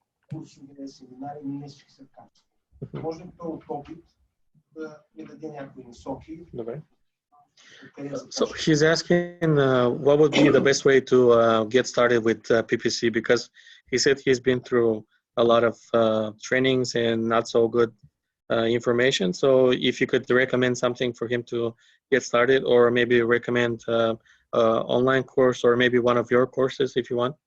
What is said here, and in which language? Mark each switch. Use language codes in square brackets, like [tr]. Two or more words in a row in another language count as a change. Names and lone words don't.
[bg] курсове, семинари, не всички са качествени. Може ли той от опит да ми даде някои насоки? Добре. [en] So he's asking what would be the best way to get started with PPC, because he said he's been through a lot of trainings and not so good information. So if you could recommend something for him to get started, or maybe recommend online course, or maybe one of your courses if you want.